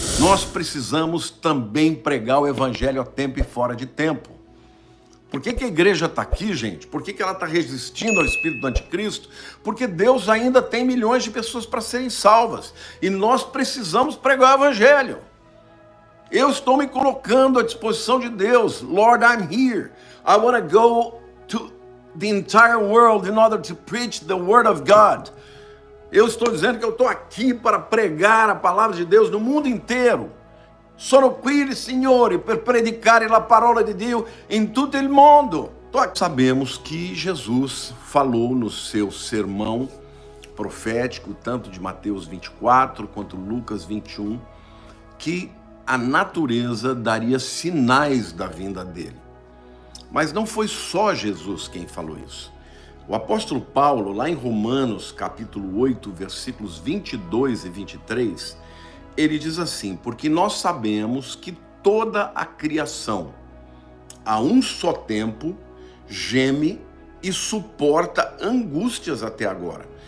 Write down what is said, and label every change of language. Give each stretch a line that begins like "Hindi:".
Portuguese: Nós precisamos também pregar o evangelho a tempo e fora de tempo. Por que a igreja está aqui, gente? Por que ela está resistindo ao espírito do anticristo? Porque Deus ainda tem milhões de pessoas para serem salvas. E nós precisamos pregar o evangelho. Eu estou me colocando à disposição de Deus.
English: Lord, I'm here. I want to go to the entire world in order to preach the word of God.
Portuguese: Eu estou dizendo que eu estou aqui para pregar a palavra de Deus no mundo inteiro.
Italian: Sono qui, Signore, per predicare la parola di Dio in tutto il mondo.
Portuguese: Sabemos que Jesus falou no seu sermão profético, tanto de Mateus 24 quanto Lucas 21, que a natureza daria sinais da vinda dele. Mas não foi só Jesus quem falou isso. O apóstolo Paulo, lá em Romanos, capítulo 8, versículos 22 e 23, ele diz assim: porque nós sabemos que toda a criação, a um só tempo, geme e suporta angústias até agora.